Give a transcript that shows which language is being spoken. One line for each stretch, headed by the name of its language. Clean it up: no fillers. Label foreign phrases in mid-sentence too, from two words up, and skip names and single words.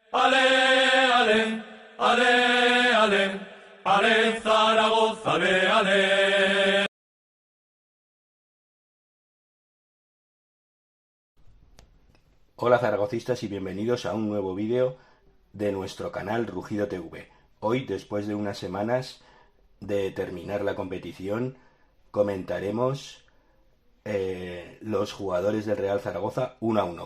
Spanish: Ale, ale, ale, ale, ale Zaragoza, ale, ale. Hola zaragocistas y bienvenidos a un nuevo vídeo de nuestro canal Rugido TV. Hoy, después de unas semanas de terminar la competición, comentaremos los jugadores del Real Zaragoza uno a uno.